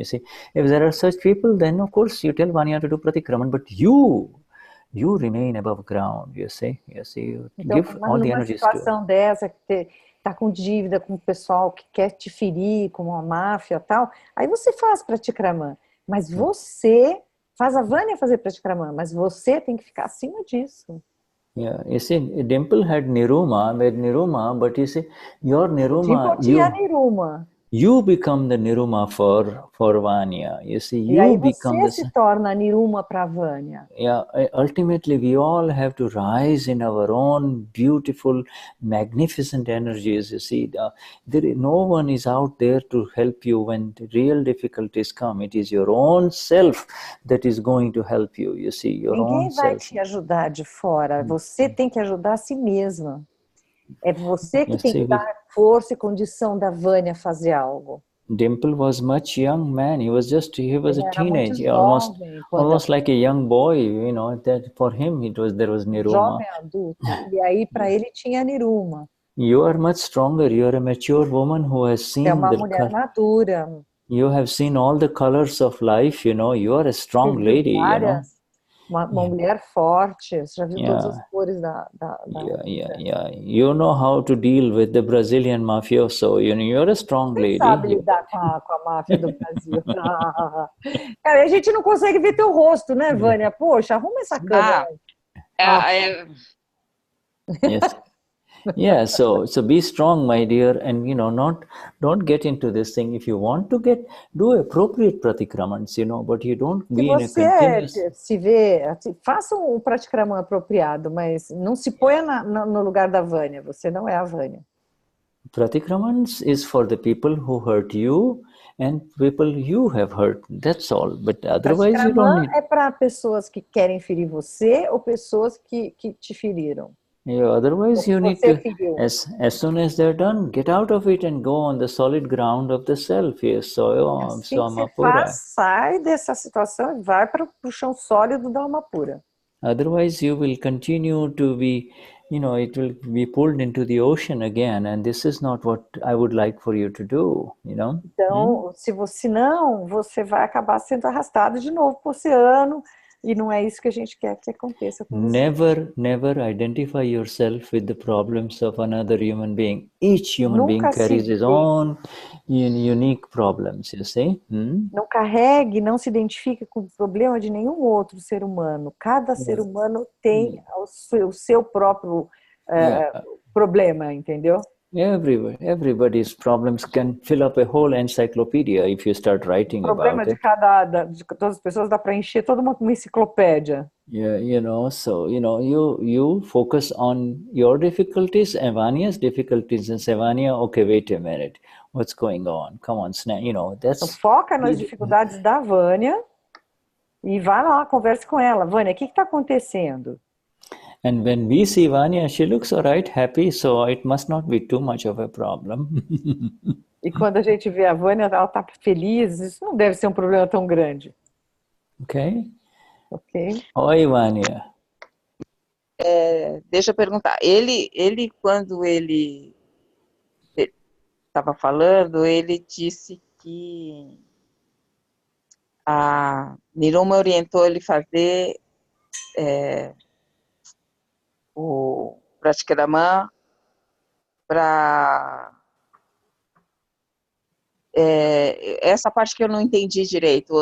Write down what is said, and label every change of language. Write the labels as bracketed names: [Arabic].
[English] You see, if there are such people, then of course you tell Vanya to do pratikraman, but you remain above ground. You see, you give all the energies to it. [Portuguese] Numa situação dessa que está com dívida com o pessoal que quer te ferir, como a máfia e tal, aí você faz pratikraman, mas você faz a Vanya fazer pratikraman, mas você tem que ficar acima disso. [English] Yeah, you see, Dimple had Niruma, but you see, your Niruma, [Portuguese] Dimple tinha Niruma. [English] You become the Niruma for Vanya. You see, [Portuguese] e aí você se torna Niruma para Vanya. [English] Yeah, ultimately we all have to rise in our own beautiful, magnificent energies. You see, no one is out there to help you when the real difficulties come. It is your own self that is going to help you. You see, your own self. [Portuguese] Ninguém vai te ajudar de fora. Você tem que ajudar a si mesma. É você que tem que dar força e condição da Vanya fazer algo. [English] Dimple was much young man. He was a teenager, almost like a young boy. That for him there was Niruma. [Portuguese] Jovem adulto. E aí para ele tinha Niruma. [English] You are much stronger. You are a mature woman who has seen [Portuguese] uma mulher madura. [English] You have seen all the colors of life. You are a strong lady. [Portuguese] Uma mulher forte, você já viu todas as cores da... [English] Yeah. You know how to deal with the Brazilian mafioso. You're a strong lady. [Portuguese] Você sabe lidar com a máfia do Brasil. Cara, a gente não consegue ver teu rosto, né, Vânia? Poxa, arruma essa câmera. [English] Yes. Yeah, so be strong, my dear, and don't get into this thing. If you want to do appropriate pratikramans, but you don't be in a continuous. [Portuguese] Se vê, faça um pratikraman apropriado, mas não se ponha no lugar da Vânia. Você não é a Vânia. [English] Pratikramans is for the people who hurt you and people you have hurt. That's all. But otherwise you don't need. [Portuguese] É para pessoas que querem ferir você ou pessoas que te feriram? [English] Yeah, otherwise you need [Portuguese] Você [English] to, [Portuguese] feriu. [English] as soon as they're done, get out of it and go on the solid ground of the self. Yes, so [Portuguese] Assim que você faz, sai dessa situação e vai para o chão sólido da alma pura. [English] Otherwise you will continue to be, it will be pulled into the ocean again, and this is not what I would like for you to do, [Portuguese] Então, se não, você vai acabar sendo arrastado de novo para o oceano, e não é isso que a gente quer que aconteça com você. [English] Never identify yourself with the problems of another human being. Each human being carries his own unique problems, you see? [Portuguese] Não carregue, não se identifique com o problema de nenhum outro ser humano. Cada ser humano tem o seu próprio problema, entendeu? [English] Everybody's problems can fill up a whole encyclopedia if you start writing about it. [Portuguese] O problema de todas as pessoas dá para encher toda uma enciclopédia. [English] Yeah, so you focus on your difficulties, Evania's difficulties, and Evania, okay, wait a minute, what's going on? Come on, that's. [Portuguese] Então, foca nas dificuldades da Vânia e vai lá, converse com ela. Vânia, o que está acontecendo? [English] And when we see Vanya, she looks all right, happy, so it must not be too much of a problem. [Portuguese] E quando a gente vê a Vânia, ela está feliz, isso não deve ser um problema tão grande. [English] Ok. [Portuguese] Oi, Vânia. Deixa eu perguntar. Ele quando ele estava falando, ele disse que a Niruma orientou ele fazer o Pratikraman para essa parte que eu não entendi direito.